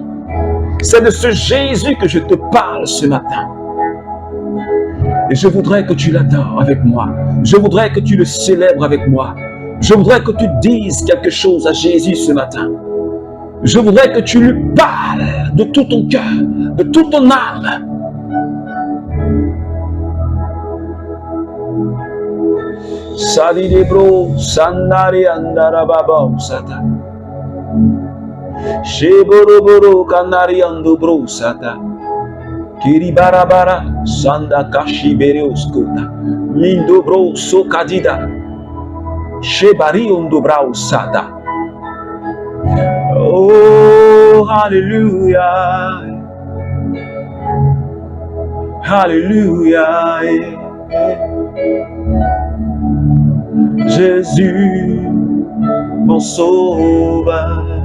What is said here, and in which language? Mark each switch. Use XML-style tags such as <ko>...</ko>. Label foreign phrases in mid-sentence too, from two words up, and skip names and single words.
<fr>C'est de ce Jésus que je te parle ce matin. Et je voudrais que tu l'adores avec moi. Je voudrais que tu le célèbres avec moi. Je voudrais que tu dises quelque chose à Jésus ce matin. Je voudrais que tu lui parles de tout ton cœur, de toute ton âme. Salidebro, Sandari Andarababa Sata. Sheboroboro Kanari Andobro Sata. Kiribarabara Sanda Kashi Bereoskota. Mindobro Sokadida. Shebari Ondobrao Sata. Oh, hallelujah. Hallelujah. Jésus, mon sauveur.</fr>